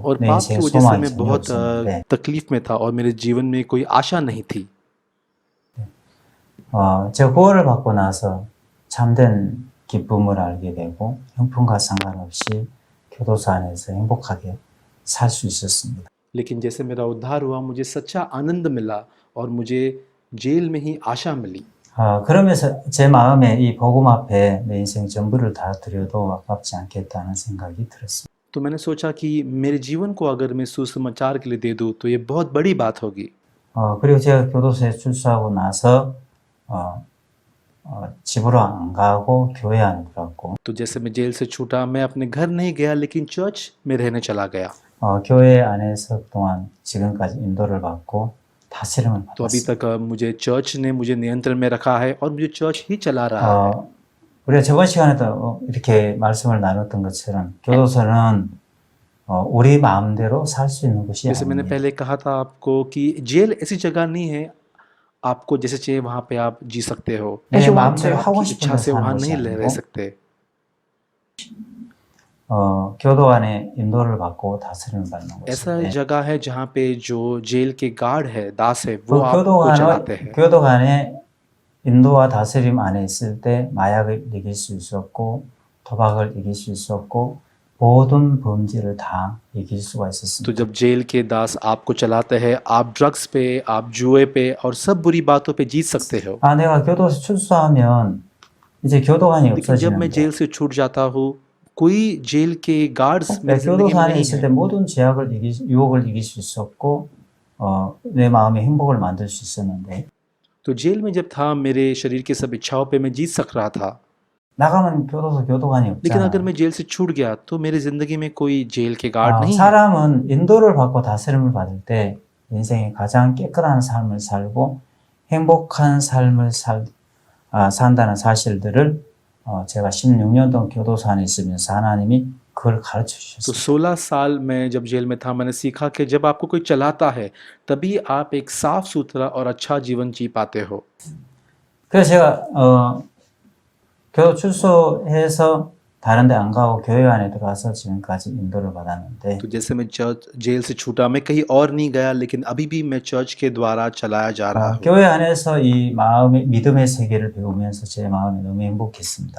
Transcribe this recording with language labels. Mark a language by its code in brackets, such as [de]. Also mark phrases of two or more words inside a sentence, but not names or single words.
[hi] और [ko] 내 [hi] पाप की [ko] 인생에 [hi] वजह से [ko] 소망이 [hi] मैं [ko] 전혀 [hi] बहुत [ko] 없었는데 [hi] तकलीफ में था और मेरे जीवन में कोई आशा नहीं थी [ko] 제가 구원을 받고 나서 참된 기쁨을 알게 되고 형편과 상관없이 교도소 안에서 행복하게 살 수 있었습니다. [hi] लेकिन जैसे मेरा उद्धार हुआ मुझे सच्चा आनंद मिला और मुझे जेल में ही आशा मिली [ko] 그러면서 제 마음에 이 복음 앞에 내 인생 전부를 다 드려도 아깝지 않겠다는 생각이 들었습니다. [hi] तो मैंने सोचा कि मेरे जीवन को अगर मैं सुसमाचार के लिए दे दूँ तो ये बहुत बड़ी बात होगी [ko] 그리고 제가 교도소에 출소하고 나서 집으로 안 가고 교회 안에 들어갔고 [hi] तो जैसे मैं जेल से छूटा मैं अपने घर नहीं गया लेकिन चर्च में रहने चला गया [ko] 교회 안에서 그동안 지금까지 인도를 받고 다스림을 [hi] तो अभी [ko] 받았습니다. [hi] तक मुझे चर्च ने मुझे नियंत्रण में रखा है और मुझे चर्च ही चला रहा है [ko] 우리가 저번 시간에도 이렇게 말씀을 나눴던 것처럼 교도소는 우리 마음대로 살 수 있는 곳이 [hi] जैसे मैंने [ko] 아닙니다. [hi] पहले कहा था आपको कि जेल ऐसी जगह नहीं है आपको जैसे चाहिए वहाँ पे आप जी सकते हो [ko] 내 [hi] जो [ko] 마음대로 하고 [hi] आपकी [ko] 싶은 [hi] इच्छा [ko] 대로 [hi] से [ko] 사는 [hi] वहाँ [ko] 것이 [hi] नहीं रह [ko] 아니고 [hi] सकते [ko] 교도 안에 인도를 받고 다스림을 받는 [hi] ऐसा [ko] 곳인데 [hi] जगह है जहाँ पे जो जेल के गार्ड है दास है [ko] 그 [hi] वो आपको चलाते हैं [ko] 교도관의 인도와 다스림 안에 있을 때 마약을 이길 수 있었고 도박을 이길 수 있었고 모든 범죄를 다 이길 수가 [hi] तो [ko] 있었습니다. [hi] जब जेल के दास आपको चलाते हैं आप ड्रग्स पे आप जुए पे और सब बुरी बातों पे जीत सकते हो [ko] 내가 교도소 출소하면 이제 교도관이 [hi] लेकिन जब मैं [ko] 없어지는데 [hi] जेल से छूट जाता हूँ कोई जेल के गार्ड्स मेरी जिंदगी [ko] 교도소 [hi] में [ko] 안에 [hi] नहीं [ko] 있을 [hi] है [ko] 때 모든 유혹을 이길 수 있었고 내 마음의 행복을 만들 수 있었는데 [hi] तो जेल में जब था मेरे शरीर की सब इच्छाओं पे मैं जीत सक रहा था [ko] 나가면 교도소 교도관이 [hi] लेकिन अगर [ko] 없잖아. [hi] मैं जेल से छूट गया तो मेरी जिंदगी में कोई जेल के गार्ड नहीं है [ko] 사람은 인도를 받고 다스림을 받을 때 인생의 가장 깨끗한 삶을 살고 행복한 삶을 산다는 사실들을 제가 16년 동안 교도소 안에 있으면서 하나님이 그걸 가르쳐 [hi] तो [ko] 주셨습니다. [hi] 16 साल मैं जब जेल में था मैंने सीखा कि जब आपको कोई चलाता है तभी आप एक साफ सुथरा और अच्छा जीवन जी पाते हो [ko] 그래서 제가 교도 출소해서 다른 데 안 가고 교회 안에 들어와서 지금까지 인도를 받았는데 [hi] तो जैसे मैं चर्च जेल से छूटा मैं कहीं और नहीं गया लेकिन अभी भी मैं चर्च के द्वारा चलाया जा रहा हूँ [ko] 교회 안에서 이 마음의 믿음의 세계를 배우면서 제 마음이 너무 행복했습니다.